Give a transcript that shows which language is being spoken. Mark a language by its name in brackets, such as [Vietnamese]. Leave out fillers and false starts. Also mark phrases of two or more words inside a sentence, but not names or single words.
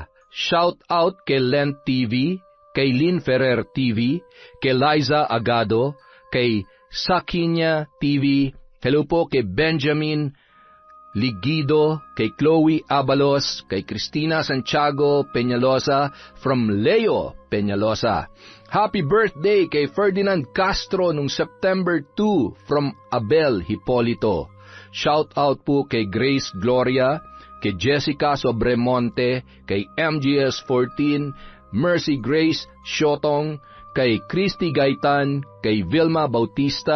[English] Shout out [Filipino] kay Lent TV, kay Lynn Ferrer TV, kay Liza Agado, kay Sakinya TV. Hello po kay Benjamin Ligido, kay Chloe Abalos, kay Cristina Santiago Peñalosa from Leo Peñalosa. [English] Happy birthday [Filipino] kay Ferdinand Castro nung September 2 from Abel Hipolito. [English] Shout out [Filipino] po kay Grace Gloria, kay Jessica Sobremonte, kay MGS 14, Mercy Grace Shotong, kay Christy Gaitan, kay Vilma Bautista.